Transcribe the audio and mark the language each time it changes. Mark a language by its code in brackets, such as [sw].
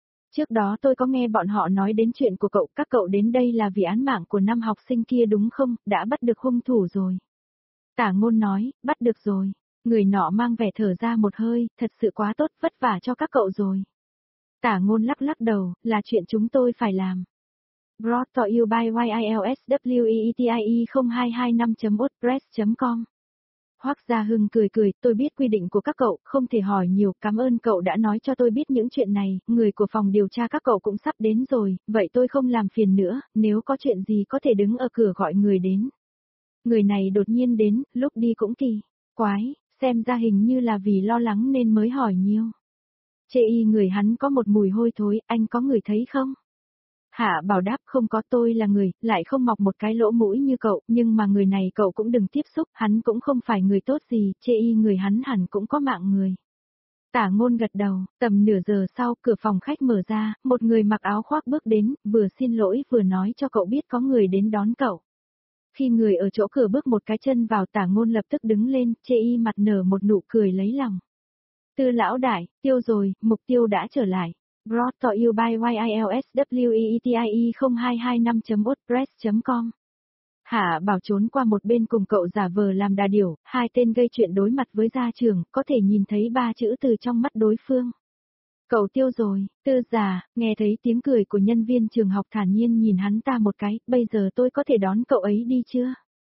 [vi] Trước đó tôi có nghe bọn họ nói đến chuyện của cậu, các cậu đến đây là vì án mạng của năm học sinh kia đúng không, đã bắt được hung thủ rồi. Tả Ngôn nói, bắt được rồi. Người nọ mang vẻ thở ra một hơi, thật sự quá tốt, vất vả cho các cậu rồi. Tả Ngôn lắc lắc đầu, là chuyện chúng tôi phải làm. [en] Brought to you by YILSWEETIE0225.wordpress.com. [vi] Hoắc Gia Hưng cười cười, tôi biết quy định của các cậu, không thể hỏi nhiều, cảm ơn cậu đã nói cho tôi biết những chuyện này, người của phòng điều tra các cậu cũng sắp đến rồi, vậy tôi không làm phiền nữa, nếu có chuyện gì có thể đứng ở cửa gọi người đến. Người này đột nhiên đến, lúc đi cũng kỳ, quái, xem ra hình như là vì lo lắng nên mới hỏi nhiều. Chê y người hắn có một mùi hôi thối, anh có người thấy không? Hạ Bảo đáp, không có, tôi là người, lại không mọc một cái lỗ mũi như cậu, nhưng mà người này cậu cũng đừng tiếp xúc, hắn cũng không phải người tốt gì, chê y người hắn hẳn cũng có mạng người. Tả Ngôn gật đầu, tầm nửa giờ sau, cửa phòng khách mở ra, một người mặc áo khoác bước đến, vừa xin lỗi vừa nói cho cậu biết có người đến đón cậu. Khi người ở chỗ cửa bước một cái chân vào, Tả Ngôn lập tức đứng lên, chê y mặt nở một nụ cười lấy lòng. Tư lão đại, tiêu rồi, mục tiêu đã trở lại. [en] Brought to you by YILSWETIE0225.wordpress.com. [vi] Hạ Bảo trốn qua một bên cùng cậu giả vờ làm đà điểu, hai tên gây chuyện đối mặt với gia trưởng, có thể nhìn thấy ba chữ từ trong mắt đối phương. Cậu tiêu rồi, Tư già, nghe thấy tiếng cười của nhân viên trường học thản nhiên nhìn hắn ta một cái, bây giờ tôi có thể đón cậu ấy đi chưa?